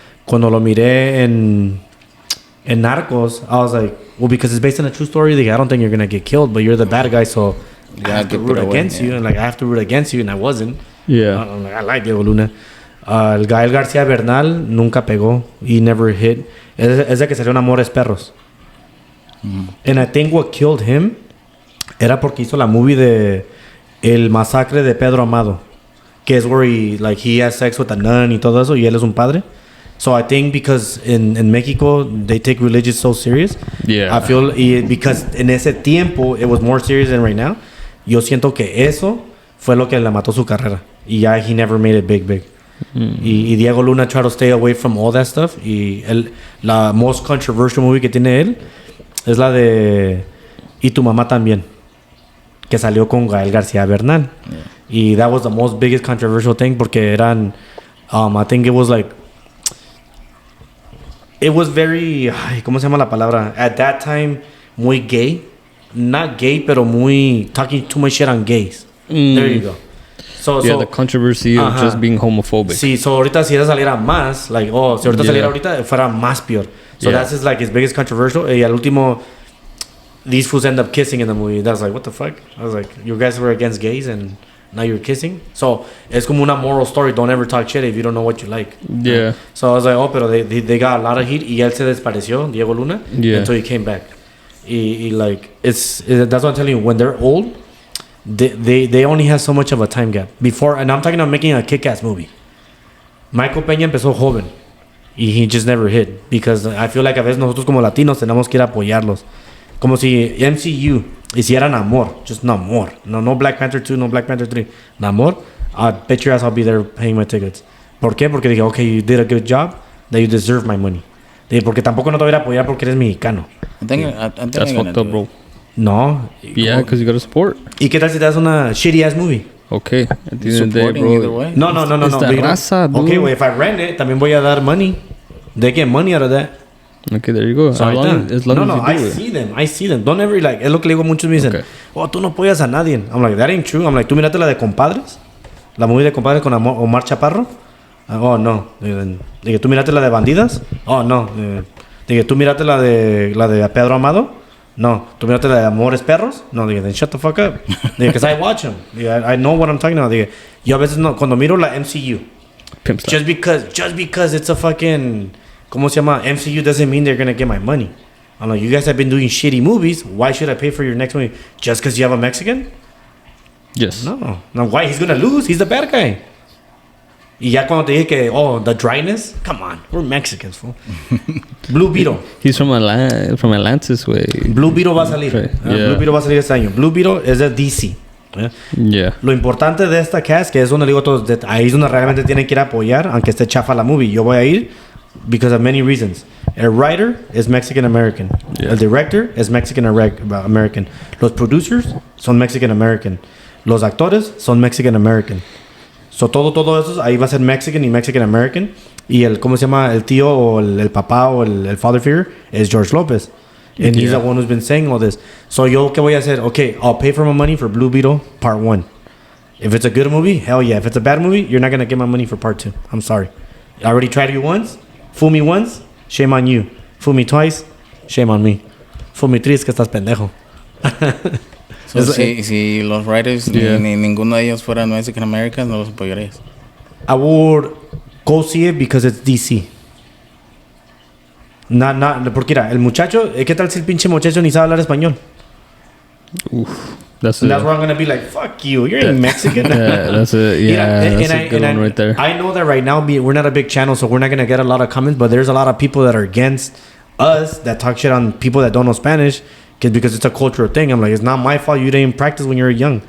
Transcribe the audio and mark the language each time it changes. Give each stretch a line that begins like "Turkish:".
Spanish: Cuando lo miré en Narcos,
English: I was like, well, because it's based on a true story, dije, I don't think you're gonna get killed, but you're the bad guy, so I have to root against you. And like, I have to root against you, and I wasn't. Yeah. I'm like, I like Diego Luna.
Spanish: El Gael García Bernal nunca pegó.
English: He never hit.
Spanish: Es de que salió en Amores Perros.
English: And I think what killed him
Spanish: era porque hizo la movie de El Masacre de Pedro Amado, que es
English: where he has sex with a nun
Spanish: y todo eso, y él es un padre.
English: So I think because in Mexico they take religion so serious. Yeah. I feel because
Spanish: en ese tiempo
English: it was more serious than right now.
Spanish: Yo siento que eso fue lo que le mató su carrera. Y ya
English: he never made it big. Y Diego Luna tried to stay away from all that stuff.
Spanish: Y la
English: most controversial movie
Spanish: que tiene él es la de Y tu mamá también, que salió con Gael García Bernal.
English: Y that was the most biggest controversial thing
Spanish: porque eran,
English: I think it was like, it was very,
Spanish: ¿cómo se llama la palabra?
English: At that time,
Spanish: muy gay.
English: Not gay, pero muy talking too much shit on gays. There you go. So, The controversy of just being homophobic.
Spanish: Sí, so ahorita si esa saliera más, like, si ahorita saliera ahorita, fuera más peor.
English: So that's his, like, his biggest controversial.
Spanish: Y al último,
English: these fools end up kissing in the movie. That's like, what the fuck? I was like, you guys were against gays and now you're kissing? So,
Spanish: es como una
English: moral story. Don't ever talk shit if you don't know what you like. Yeah. So I was like, pero they got a lot of heat.
Spanish: Y él se desapareció,
English: Diego Luna, until he came back. Y like, that's what I'm telling you. When they're old, they only have so much of a time gap. Before, and I'm talking about making a kick-ass movie.
Spanish: Michael Peña empezó joven.
English: Y he just never hit. Because I feel like
Spanish: a veces nosotros como latinos tenemos que ir a apoyarlos. Como si MCU hicieran Namor.
English: Just Namor. No Black Panther 2, no Black Panther 3. Namor, I bet your ass I'll be there paying my tickets.
Spanish: ¿Por qué? Porque dije,
English: okay, you did a good job. That you deserve my money.
Spanish: Dije, porque tampoco no te voy a apoyar porque eres mexicano.
English: I think That's fucked up, bro. No. Yeah, because you gotta support.
Spanish: ¿Y qué tal si te das una
English: shitty ass movie? Okay. At the end of the day, Supporting either bro. way. No. It's the raza, dude. Okay, well, if I rent it,
Spanish: también voy a dar
English: money. They get money out of that. Okay, there you go. So As long as you do I see them. Don't ever, like,
Spanish: es lo que le digo a muchos, me dicen,
English: Okay.
Spanish: tú no apoyas a nadie.
English: I'm like, that ain't true. I'm like,
Spanish: tú mírate la de Compadres. La movie de Compadres con Omar Chaparro. Oh, no. Dije, tú mírate la de Bandidas. Oh, no. Dije, tú mírate la de Pedro Amado. No. Tú mírate la de Amores Perros. No. Dije,
English: then shut the fuck up. Dije, because I watch them. Dije, I know what I'm talking about.
Spanish: Dije, yo a veces no, cuando miro la MCU,
English: Pimp style. just because it's a fucking,
Spanish: ¿cómo se llama?
English: MCU doesn't mean they're gonna get my money. I'm like, you guys have been doing shitty movies. Why should I pay for your next movie just because you have a Mexican? Yes. No. Why? He's gonna lose. He's the bad guy.
Spanish: Y ya cuando te dije que,
English: the dryness, come on, we're Mexicans, fool. Blue Beetle. He's from Atlantis, way.
Spanish: Blue Beetle va a salir.
English: Okay.
Spanish: Blue Beetle va a salir este año. Blue Beetle es de DC.
English: Yeah.
Spanish: Lo importante de esta cast, que es donde digo todos, ahí es donde realmente tienen que ir a apoyar, aunque esté chafa la movie. Yo voy a ir
English: because of many reasons. El writer is Mexican American. Yeah. El director is Mexican American.
Spanish: Los producers son Mexican American. Los actores son Mexican American. So todo eso ahí va a ser Mexican y Mexican American. Y el, ¿cómo se llama? El tío o el papá o el father figure es George Lopez.
English: And he's the one who's been saying all this. So
Spanish: yo, ¿qué voy a hacer?
English: Okay, I'll pay for my money for Blue Beetle Part 1. If it's a good movie, hell yeah. If it's a bad movie, you're not going to get my money for Part 2. I'm sorry. I already tried you once. Fool me once, shame on you. Fool me twice, shame on me. Fool me twice,
Spanish: que estás pendejo. So, si los writers ni ninguno de ellos fueran Mexican Americans, no los apoyarías.
English: I would go see it because it's DC.
Spanish: Porque mira, el muchacho, ¿qué tal si el pinche muchacho ni sabe hablar español?
English: That's where I'm gonna be like, fuck you, you ain't Mexican. That's a good one right there. I know that right now we're not a big channel, so we're not gonna get a lot of comments, but there's a lot of people that are against us that talk shit on people that don't know Spanish because it's a cultural thing. I'm like, it's not my fault you didn't practice when you were young.